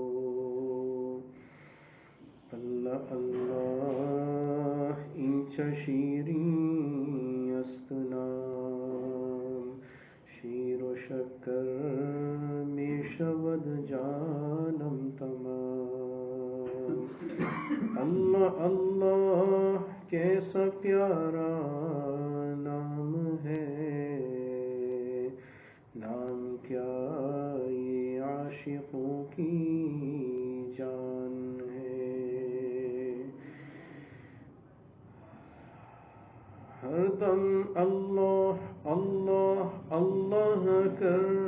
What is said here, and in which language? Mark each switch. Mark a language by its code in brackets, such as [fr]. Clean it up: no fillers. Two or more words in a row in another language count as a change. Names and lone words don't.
[fa] اللہ اللہ اینچ شیرین است نام شیر و شکر می شود جانم تمام [ur] اللہ اللہ کیسا پیارا نام ہے نام کیا یہ عاشقوں کی جان ہے ہر دم اللہ اللہ اللہ کر